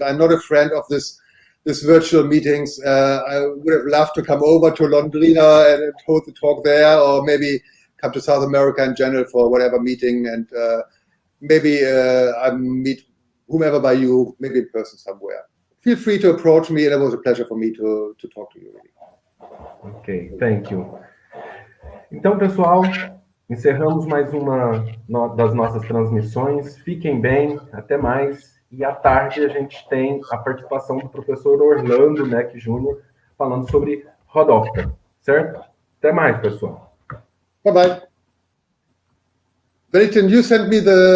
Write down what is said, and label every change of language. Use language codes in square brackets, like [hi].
[en] I'm not a friend of this virtual meetings. I would have loved to come over to Londrina and hold the talk there, or maybe come to South America in general for whatever meeting, and maybe I meet whomever by you, maybe in person somewhere. feel free to approach me, and it was a pleasure for me to talk to you. Ok, thank you. [pt] Então, pessoal, encerramos mais uma das nossas transmissões. Fiquem bem, até mais. E à tarde a gente tem a participação do professor Orlando Neck Jr. falando sobre Rhodoptera, certo? Até mais, pessoal. [en] Bye-bye. Wellington, you sent me the